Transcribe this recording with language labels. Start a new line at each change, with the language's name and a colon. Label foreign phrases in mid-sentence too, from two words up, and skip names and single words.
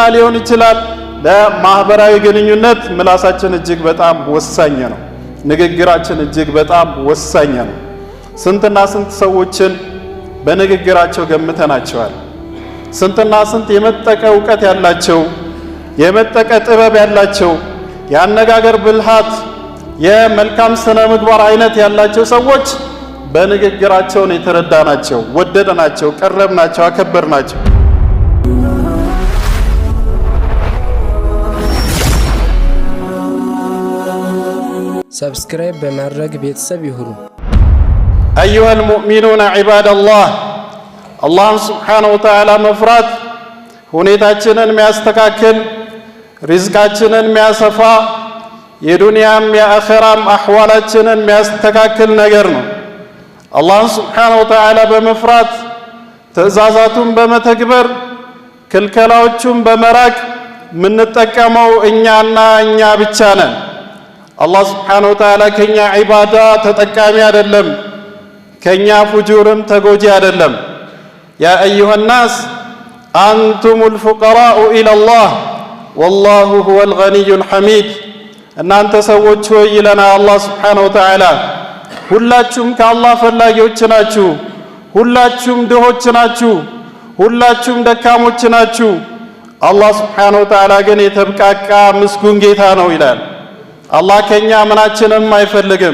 Amharic: ሊሆን ይችላል፣ ለማህበራዊ ግንኙነት ምላሳችን እጅግ በጣም ወሳኝ ነው። ንግግራችን እጅግ በጣም ወሳኝ ነው። ስንትና ስንት ሰዎችን በንግግራቸው ገምተናቸዋል። ስንትና ስንት የመጠቀ እውቀት ያላቸው የመጠቀ ጥበብ ያላቸው የአነጋገር ብልሃት የመልካም ስነ ምግባር አይነት ያላቸው ሰዎች በንግግራቸውን የተረዳናቸው፣ ወደደናቸው፣ ቀረብናቸው፣ አከበርናቸው። ሰብስክራይብ በማድረግ ቤተሰብ ይሁኑ።
Arabic: أيها المؤمنون عباد الله الله سبحانه وتعالى
Amharic: መፍራት ሁኔታችንን የሚያስተካክል ሪዝቃችንን የሚያሰፋ የዱንያም የአኺራም አህዋላችንን የሚያስተካክል ነገር ነው። አላህ
Arabic: سبحانه وتعالى
Amharic: በመፍራት ትእዛዛቱን በመተግበር ክልከላዎቹን በመራቅ የምንጠቀመው እኛና እኛ ብቻ ነን። አላህ
Arabic: سبحانه وتعالى
Amharic: ከኛ ዒባዳ ተጠቃሚ አይደለም፣ ከኛ ፉጁርም ተጎጂ አይደለም።
Arabic: يا أيها الناس أنتم الفقراء إلى الله والله هو الغني الحميد።
Amharic: እናንተ ሰዎች ሆይ ይለናል አላህ
Arabic: سبحانه وتعالى
Amharic: ሁላችሁም ከአላህ ፈላጊዎች ናችሁ፣ ሁላችሁም ድሆች ናችሁ፣ ሁላችሁም ደካሞች ናችሁ። አላህ
Arabic: سبحانه وتعالى
Amharic: ግን የተብቃቃ ምስጉን ጌታ ነው ይላል። አላህ ከኛ ምናችንም አይፈልግም፣